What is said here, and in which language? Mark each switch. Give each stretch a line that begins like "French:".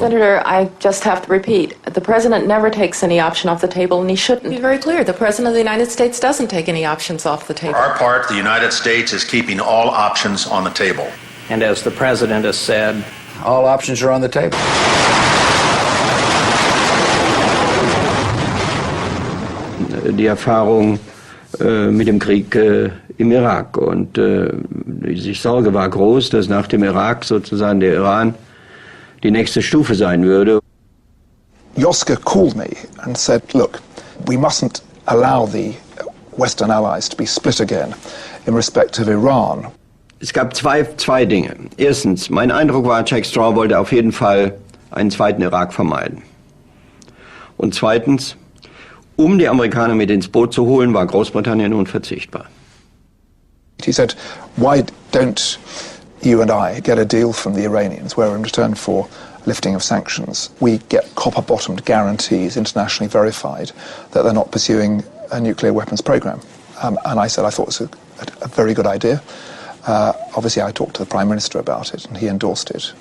English: Senator, I just have to repeat, the president never takes any option off the table, and he shouldn't. Be very clear, the president of the United States doesn't take any options off the table. For our part, the United States is keeping all options on the table. And as the president has said, all options are on the table.
German: Die Erfahrung mit dem Krieg im Irak. Und die Sorge war groß, dass nach dem Irak sozusagen der Iran die nächste Stufe sein würde.
English: Yoska called me and said, look, we mustn't allow the Western allies to be split again in respect of Iran.
German: Es gab zwei Dinge. Erstens, mein Eindruck war, Jack Straw wollte auf jeden Fall einen zweiten Irak vermeiden. Und zweitens, die Amerikaner mit ins Boot zu holen, war Großbritannien unverzichtbar.
English: He said, why don't you and I get a deal from the Iranians where in return for lifting of sanctions, we get copper-bottomed guarantees, internationally verified, that they're not pursuing a nuclear weapons program. And I said I thought it was a very good idea. Obviously, I talked to the Prime Minister about it, and he endorsed it.